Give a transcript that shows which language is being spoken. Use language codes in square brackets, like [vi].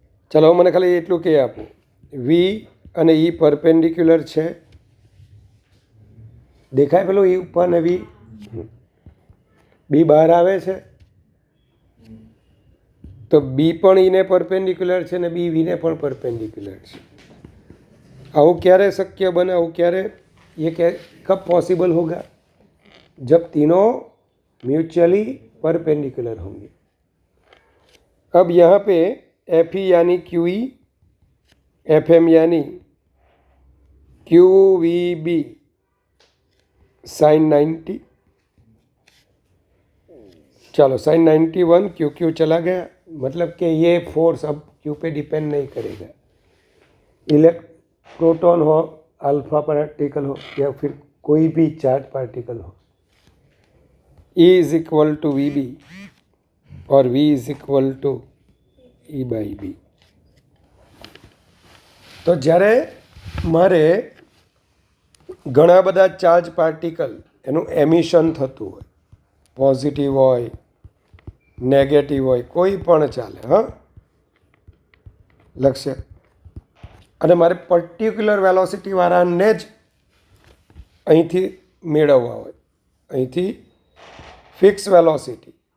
[gu] ચાલો મને ખાલી એટલું કહી આપો, V અને E પરપેન્ડિક્યુલર છે, દેખાય પેલું E ઉપર ને V, B બહાર આવે છે તો B પણ E ને પરપેન્ડિક્યુલર છે ને B V ને પણ પરપેન્ડિક્યુલર છે. આવું ક્યારે શક્ય बने? આવું ક્યારે, [hi] ये कब पॉसिबल होगा? जब तीनों म्यूचुअली परपेंडिकुलर होंगे. अब यहाँ पे FE यानी QE, FM यानी QVB sin 90. चलो sin 91 QQ चला गया, मतलब कि ये फोर्स अब Q पे डिपेंड नहीं करेगा. प्रोटॉन हो, अल्फा पार्टिकल हो या फिर कोई भी चार्ज पार्टिकल हो, E is equal to VB और V is equal to E by B. [gu] તો જ્યારે મારે ઘણા બધા ચાર્જ પાર્ટિકલ એનું એમિશન થતું હોય, પોઝિટિવ હોય, નેગેટિવ હોય, કોઈ પણ ચાલે, હા લક્ષ્ય, અને મારે પર્ટિક્યુલર વેલોસિટીવાળાને જ અહીંથી મેળવવા હોય, અહીંથી ફિક્સ વેલોસિટી,